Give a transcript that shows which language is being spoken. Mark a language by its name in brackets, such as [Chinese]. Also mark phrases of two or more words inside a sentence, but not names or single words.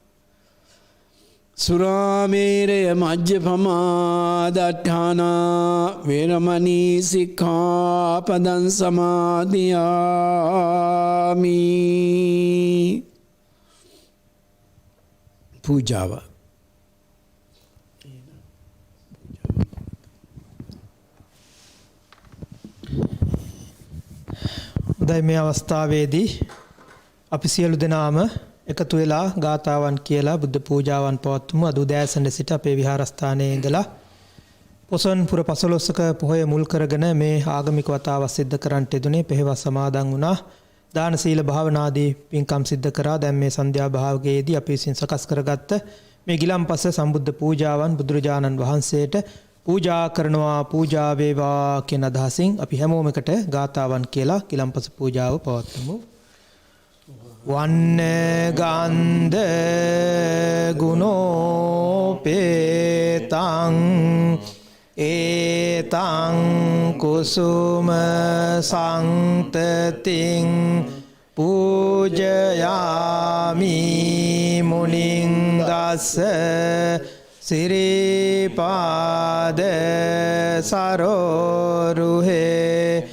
[Pali] Suramere majjapama datthana viramani sikkhapadan samadhiyami. [Sinhala] Pujava. උදයි මේ අවස්ථාවේදී අපි සියලු දෙනාම එකතු වෙලා ගාථාවන් කියලා බුද්ධ පූජාවන් පවත්වමු. අද උදෑසන සිට අපේ විහාරස්ථානයේ ඉඳලා පොසොන් පුර 15ක පොහොය මුල් කරගෙන මේ ආගමික වතාව සිද්ධ කරන්නට යෙදුනේ. පෙරවස් සමාදන් වුණා. දාන සීල භාවනාදී පින්කම් සිද්ධ කරා. දැන් මේ සන්ධ්‍යා භාවයේදී අපි විසින් සකස් කරගත්ත මේ ගිලම්පස සම්බුද්ධ පූජාවන් බුදුරජාණන් වහන්සේට පූජා කරනවා, පූජා වේවා කියන අදහසින් අපි හැමෝම එකට ගාථාවන් කියලා ගිලම්පස පූජාව පවත්වමු. [Pali] වන්නේ ගන්ධ ගුණෝපේතං ඒතං කුසුම සංතතින් පූජයාමි මුනිං දස්ස සිරිපාද සරෝරුහේ